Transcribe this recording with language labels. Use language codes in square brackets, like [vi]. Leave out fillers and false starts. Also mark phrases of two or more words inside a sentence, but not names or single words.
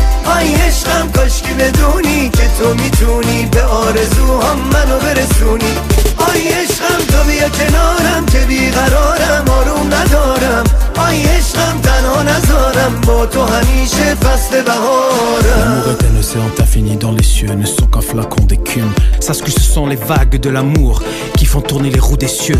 [fa] آی عشقم کاشکی بدونی که تو میتونی به آرزوهام منو برسونی. آی عشقم تو بیا کنارم که بیقرارم آروم ندارم. آی عشقم تنها نذارم با تو همیشه فصل بهارم. [fr] L'amour est un océan infini dans les cieux, ne sont qu'un flacon d'écume. Sache que ce sont les vagues de l'amour qui font tourner les roues des cieux.